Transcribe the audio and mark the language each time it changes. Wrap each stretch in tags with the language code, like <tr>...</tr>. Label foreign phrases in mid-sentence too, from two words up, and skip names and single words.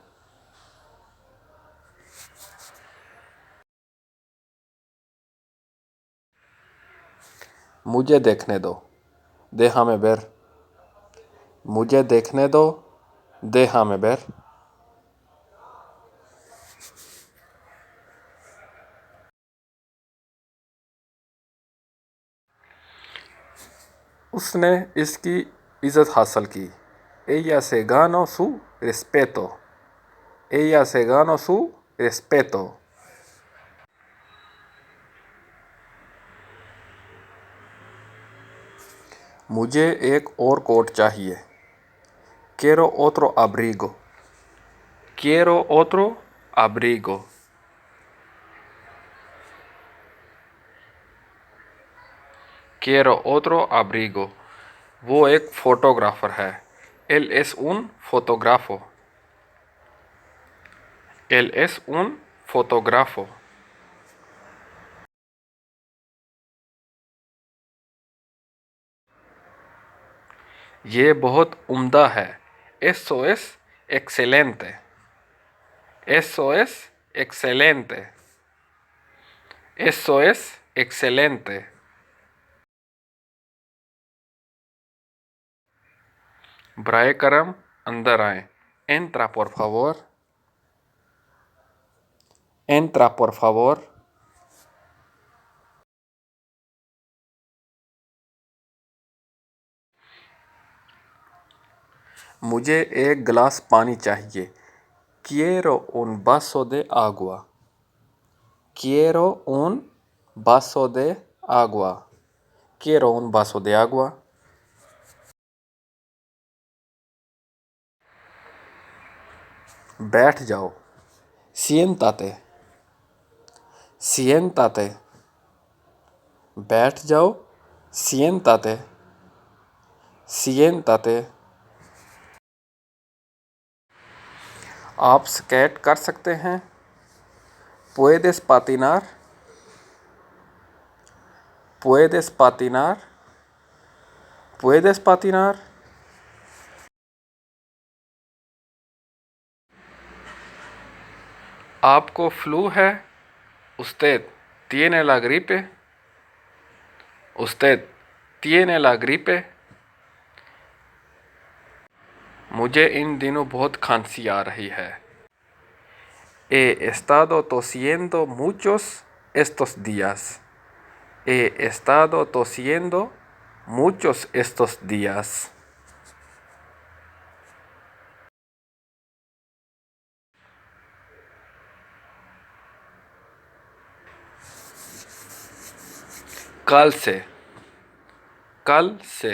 <hi>मुझे देखने दो,</hi> <es>déjame ver.</es> <hi>मुझे देखने दो,</hi> <es>déjame ver.</es> <hi>उसने इसकी इज़्ज़त हासिल की।</hi> <es>Ella se ganó su respeto. Ella se ganó su respeto.</es> <hi>मुझे एक और कोट चाहिए।</hi> <es>Quiero otro abrigo. Quiero otro abrigo. Quiero otro abrigo.</es> <hi>वो एक फोटोग्राफर है।</hi> <es>Él es un fotógrafo. Él es un fotógrafo.</es> <hi>ये बहुत उम्दा है।</hi> <es>Eso es excelente. Eso es excelente. Eso es excelente.</es> <hi>Brae करम अंदर आए।</hi> <es>Entra por favor. Entra por favor.</es> <hi>मुझे एक गिलास पानी चाहिए।</hi> <es>Quiero un vaso de agua. Quiero un vaso de agua. Quiero un vaso de agua.</es> <hi>बैठ जाओ।</hi> <es>Siéntate. Siéntate.</es> <hi>बैठ जाओ। Siéntate.</hi> <es>Siéntate.</es> <hi>आप स्केट कर सकते हैं।</hi> <es>puedes patinar, puedes patinar, puedes patinar।</es> <hi>आपको फ्लू है।</hi> <es>usted tiene la gripe, usted tiene la gripe।</es> <hi>मुझे इन दिनों बहुत खांसी आ रही है।</hi> <es>he estado tosiendo muchos estos días, he estado tosiendo muchos estos días।</es> <hi>कल से, कल से।</hi>